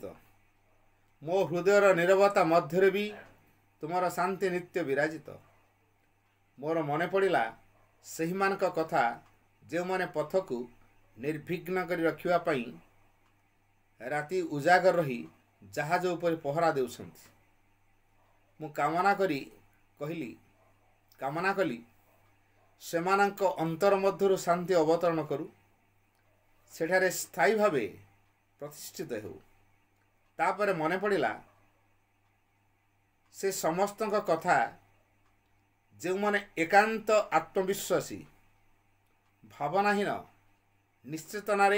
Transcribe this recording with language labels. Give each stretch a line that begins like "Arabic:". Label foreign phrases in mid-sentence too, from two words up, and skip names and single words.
Odia: ମୋ ହୃଦୟର ନୀରବତା ମଧ୍ୟରେ ବି ତୁମର ଶାନ୍ତି ନିତ୍ୟ ବିରାଜିତ। ମୋର ମନେ ପଡ଼ିଲା ସେହିମାନଙ୍କ କଥା ଯେଉଁମାନେ ପଥକୁ ନିର୍ବିଘ୍ନ କରି ରଖିବା ପାଇଁ ରାତି ଉଜାଗର ରହି ଜାହାଜ ଉପର ପହରା ଦେଉଛନ୍ତି। ମୁଁ କାମନା କଲି ସେମାନଙ୍କ ଅନ୍ତର ମଧ୍ୟରୁ ଶାନ୍ତି ଅବତରଣ କରୁ, ସେଠାରେ ସ୍ଥାୟୀ ଭାବେ ପ୍ରତିଷ୍ଠିତ ହେଉ। ତାପରେ ମନେ ପଡ଼ିଲା ସେ ସମସ୍ତଙ୍କ କଥା ଯେଉଁ ମାନେ ଏକାନ୍ତ ଆତ୍ମବିଶ୍ୱାସୀ ଭାବନାହୀନ ନିଶ୍ଚେତନାରେ